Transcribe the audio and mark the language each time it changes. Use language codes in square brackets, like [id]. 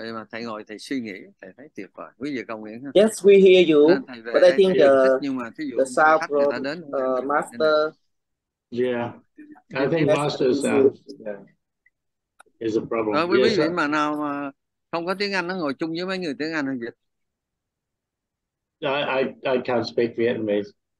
[vi] Thầy ngồi thầy suy nghĩ, thầy thấy tuyệt vời. Quý vị công nguyện ha. [en] Yes, we hear you. But I think the sound from Master. Yeah, I think Master's sound is a problem. [vi] Rồi quý vị mà nào mà không có tiếng Anh nó ngồi chung với mấy người tiếng Anh hay dịch. [en] I can't speak Vietnamese.